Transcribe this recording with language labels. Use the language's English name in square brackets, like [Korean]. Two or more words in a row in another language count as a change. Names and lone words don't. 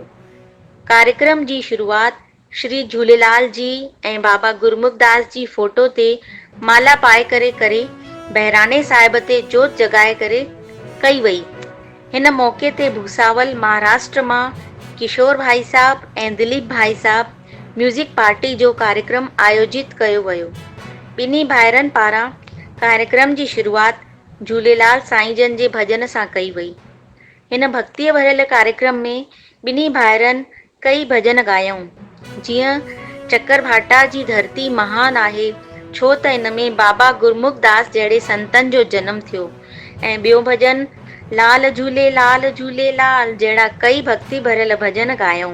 [Sindhi] कार्यक्रम जी शुरूआत श्री झूलेलाल जी ऐं बाबा गुरमुखदास जी फोटो ते माला पाए करे बहिराणे साहिब ते जोत जॻाए करे कई वई। हिन मौक़े ते भूसावल महाराष्ट्र मां किशोर भाई साहब ऐं दिलीप भाई साहब [English] music party [Sindhi] जो कार्यक्रम आयोजित कयो वियो। ॿिन्ही भाइरनि पारां कार्यक्रम जी शुरूआत झूलेलाल साईं जन जे भॼन सां कई वई। हिन भक्तीअ भरियल कार्यक्रम में ॿिन्ही भाइरनि कई भॼन ॻायऊं, जीअं चकर भाटा जी धरती महान आहे छो त इन में बाबा गुरमुखदास जहिड़े संतनि जो जनम थियो, ऐं ॿियो भॼन लाल झूलेलाल जहिड़ा कई भक्ति भरियल भॼन ॻायऊं।